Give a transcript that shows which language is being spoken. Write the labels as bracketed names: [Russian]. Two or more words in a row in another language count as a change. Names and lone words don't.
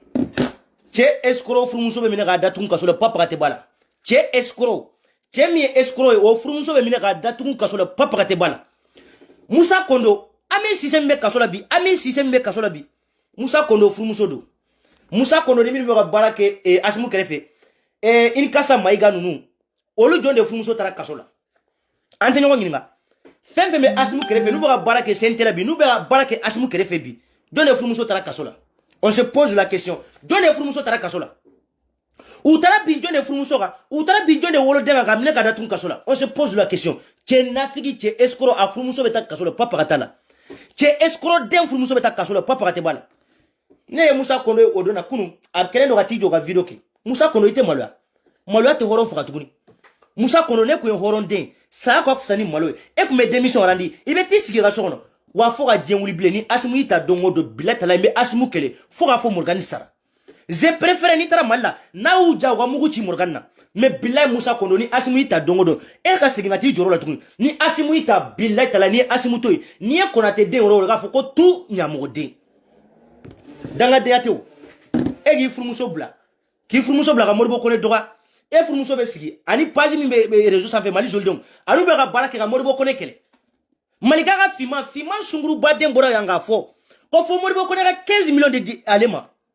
[Bambara] cɛ escroc furumuso bɛ minɛ k'a datugu kaso la papa tɛ b'a la cɛ escroc cɛ min ye escroc ye o furumuso bɛ minɛ k'a datugu kaso la papa tɛ b'a la Musa Kondo Ami Cissé min bɛ kaso la bi Musa Kondo furumuso don Musa Kondo ni min bɛ ka baara kɛ Asimu kɛrɛfɛ Inikasa Maïga ninnu olu jɔn de furumuso taara kaso la an tɛ ɲɔgɔn ɲininka fɛn fɛn bɛ Asimu kɛrɛfɛ n'u bɛ ka baara kɛ CNT la bi n'u bɛ ka baara kɛ Asimu kɛrɛfɛ bi jɔn de furumuso taara kaso la [French] on se pose la question [Bambara] jɔn de furumuso taara kaso la u taara bin jɔn de furumuso kan u taara bin jɔn de woloden kan ka minɛ ka datugu kaso la [French] on se pose la question [Bambara] cɛ nafigi cɛ escroc a furumuso bɛ taa kaso la papa ka taa la cɛ escroc den furumuso bɛ taa kaso la papa ka tɛ b'a la ne ye Musa Kondo ye o don na kunun a kɛlen don ka t'i jɔ ka video kɛ Musa Kondo i tɛ maloya tɛ hɔrɔn faga tuguni Musa Kondo ne kun ye hɔrɔn den saya ka fisa ni malo ye e kun bɛ démission randi i bɛ t'i sigi ka so kɔnɔ wa fo ka diɲɛ wuli bilen ni Asimu y'i ta don o don bilahi taala i bɛ Asimu kɛlɛ fo k'a fɔ Morgane sara [French] je préfère [Bambara] n'i taara Mali la n'a y'u ja u ka mugu ci Morgane na mais bilahi Musa Kondo ni Asimu y'i ta don o don e ka segin ka t'i jɔyɔrɔ la tuguni ni Asimu y'i ta bilahi taala n'i ye Asimu to yen n'i ye Konate den yɔrɔ o k'a fɔ ko tout ɲamɔgɔ den dangadenya tɛ o e k'i furumuso bila ka Modibo Kone dɔgɔya e furumuso bɛ sigi ani page min bɛ réseau sanfɛ Mali jolidenw olu bɛ ka baara kɛ ka Modibo Kone kɛlɛ Malika ka fiman Sunkuru Baden bɔra yan k'a fɔ ko fo Modibo Kone ka 15 millions de di ale ma